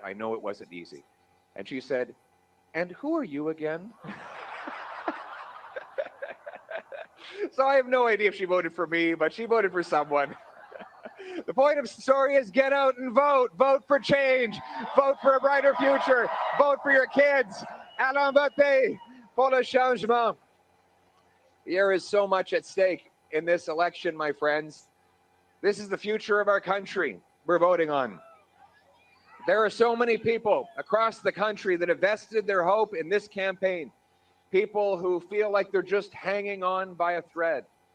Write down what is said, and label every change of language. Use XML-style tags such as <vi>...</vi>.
<en>I know it wasn't easy. And she said, and who are you again? So I have no idea if she voted for me, but she voted for someone. The point of the story is get out and vote. Vote for change. Vote for a brighter future. Vote for your kids.</en> <fr>Allons voter pour le changement.</fr> <en>There is so much at stake in this election, my friends. This is the future of our country we're voting on. There are so many people across the country that have vested their hope in this campaign. People who feel like they're just hanging on by a thread.</en>